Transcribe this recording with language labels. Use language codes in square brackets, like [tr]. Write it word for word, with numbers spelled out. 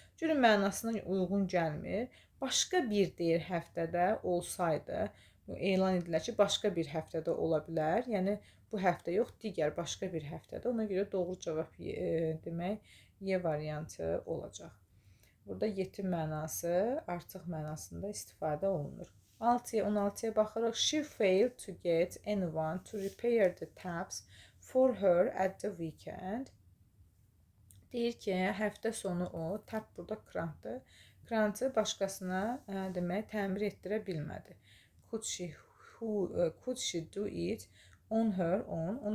[az] Cürün mənasına uyğun gəlmir. Başqa bir deyir həftədə olsaydı, bu elan edilər ki, başqa bir həftədə ola bilər. Yəni bu həftə yox, digər başqa bir həftədə. Ona görə doğru cavab y- e, demək Y variantı olacaq. Burada yetim mənası artıq mənasında istifadə olunur. altıya on altıya baxırıq. [en] She failed to get anyone to repair the taps for her at the weekend. [az] Deyir ki, həftə sonu o tap burada krantdır. Krantı başqasına ə, demək təmir etdirə bilmədi. [en] Could she who ə, could she do it on her own?